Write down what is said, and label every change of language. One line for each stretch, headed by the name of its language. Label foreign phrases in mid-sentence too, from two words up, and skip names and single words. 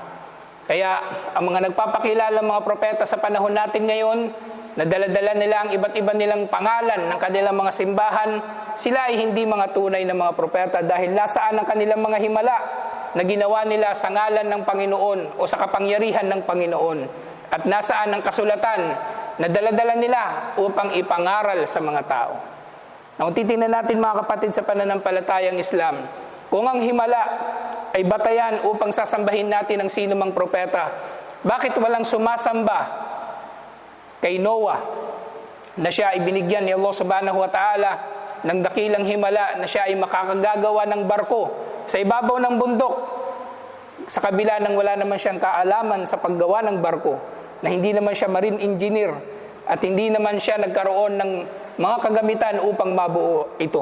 Filipino: Kaya ang mga nagpapakilala mga propeta sa panahon natin ngayon, na dala-dala nila ang iba't iba nilang pangalan ng kanilang mga simbahan, sila ay hindi mga tunay na mga propeta dahil nasaan ang kanilang mga himala na ginawa nila sa ngalan ng Panginoon o sa kapangyarihan ng Panginoon, at nasaan ang kasulatan na dala-dala nila upang ipangaral sa mga tao. Kung titingnan natin mga kapatid sa pananampalatayang Islam, kung ang himala ay batayan upang sasambahin natin ang sino mang propeta, bakit walang sumasamba kay Noah na siya ay binigyan ni Allah
Arabic: سبحانه وتعالى
Filipino: ng dakilang himala na siya ay makakagagawa ng barko sa ibabaw ng bundok, sa kabila ng wala naman siyang kaalaman sa paggawa ng barko, na hindi naman siya
English: marine engineer
Filipino: at hindi naman siya nagkaroon ng mga kagamitan upang mabuo ito.